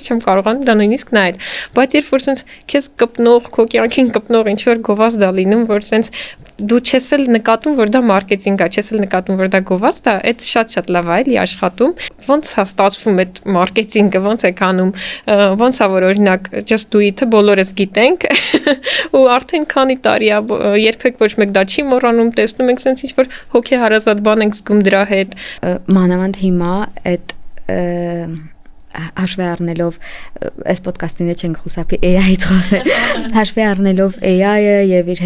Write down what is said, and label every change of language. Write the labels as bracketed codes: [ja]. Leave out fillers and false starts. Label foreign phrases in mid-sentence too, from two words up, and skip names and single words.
[hy] չեմ կարողանում դա նույնիսկ նայել, բայց երբ որ sense քեզ կպնող, քո կյանքին կպնող ինչ-որ գովազդ է լինում, որ sense դու չես էլ նկատում, որ դա մարքեթինգ է, չես էլ նկատում, որ դա գովազդ է, այդ շատ լավ է էլի աշխատում, ոնց է ստացվում այդ մարքեթինգը, ոնց է անում, ոնց է որ օրինակ [en] just do it- [hy] ը բոլորս գիտենք ու արդեն քանի տարի է, երբեք ոչ մեկ դա չի մոռանում, տեսնում ենք sense ինչ-որ հոգեհարազատ բան ենք զգում դրա հետ։ Մանավանդ հիմա այդ հաշվի առնելով այս ոդկասթին չենք խոսապի AI-ից խոսել, հաշվի առնելով AI-ը եւ իր հետ